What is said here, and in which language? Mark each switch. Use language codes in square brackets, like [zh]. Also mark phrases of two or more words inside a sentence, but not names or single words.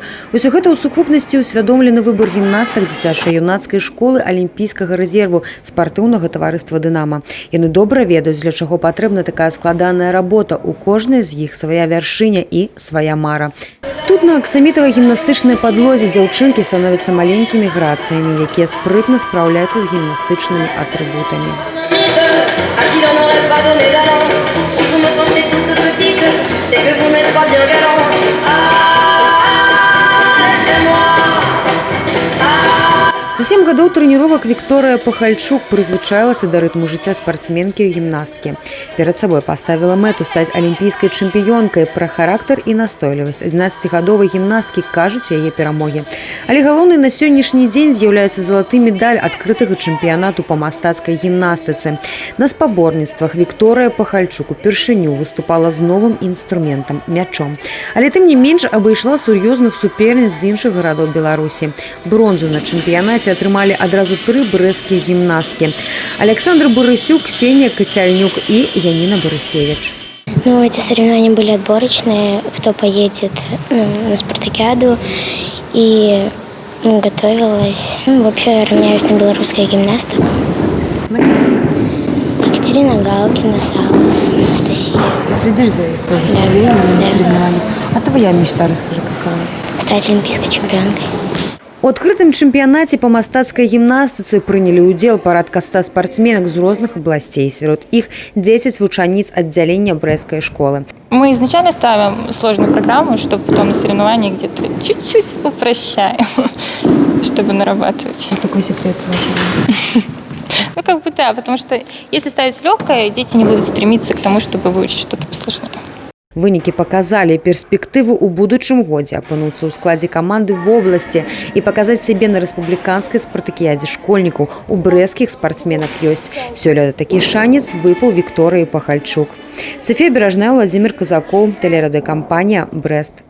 [be] Усё гэта ў сукупнасці ўсвядомлены выбар гімнастак дзіцяча-юнацкай школы алімпійскага рэзерву спартыўнага таварыства «Дынама». Яны добра ведаюць, для чаго патрэбна такая складаная работа. У кожнай з іх свая вяршыня і свая мара. Тут на аксамітавай гімнастычнай падлозе дзяўчынкі становяцца маленькімі грацыямі, якія спрытна спраўляюцца з гімнастычнымі атрыбутамі. [fr] À qui l'on n'aurait pas donné d'allant. Si vous me pensez toute petite, c'est que vous n'êtes pas bien galant. Laissez-moi. [be] За 7 гадоў трэніровак Вікторыя Пахальчук прызвычаілася да рытму жыцця спартсменкі і гімнасткі. Перад сабой паставіла мэту стаць алімпійскай чэмпіёнкай. Пра характар і настойлівасць 11-гадовай гімнасткі кажуць яе перамогі. Але галоўнай на сённяшні дзень з'яўляецца залаты медаль адкрытага чэмпіянату па мастацкай гімнастыцы. На спаборніцтвах Вікторыя Пахальчук упершыню выступала з новым інструментам – мячом. Але тым не менш абышла сур'ёзных суперніц з іншых гарадоў Беларусі. Бронзу на чэмпіянаце атрымалі адразу 3 брэсцкія гімнасткі – Александр Борысюк, Ксения Котяльнюк и Янина Борисевич. [ru] Ну, эти соревнования были отборочные, кто поедет на спартакиаду, и готовилась. Вообще я равняюсь на белорусских гимнасток. Екатерина Галкина, Салас, Анастасия. Следишь за их выступлением, соревнованием? А твоя мечта, расскажи, какая? Стать олимпийской чемпионкой. [be] У адкрытым чэмпіянаце па мастацкай гімнастыцы прынялі ўдзел парадка 100 спартсменак з розных абласцей. Сярод іх 10 вучаніц аддзялення Брэсцкай школы. [ru] Мы изначально ставим сложную программу, чтобы потом на соревнованиях где-то чуть-чуть упрощаем, чтобы нарабатывать. Какой секрет вашего? Ну, как бы да, потому что если ставить легкое, дети не будут стремиться к тому, чтобы выучить что-то посложнее. [be] Вынікі паказалі перспектыву ў будучым годзе апынуцца ў складзе каманды в обласці і паказаць сябе на рэспубліканскай спартакіядзе школьнікаў. У брэсцкіх спартсменак ёсць. Сёлета такі шанец выпаў Вікторыі Пахальчук. [ru] Софія Беражная, Владимир Казаков, телерадиокомпания «Брест».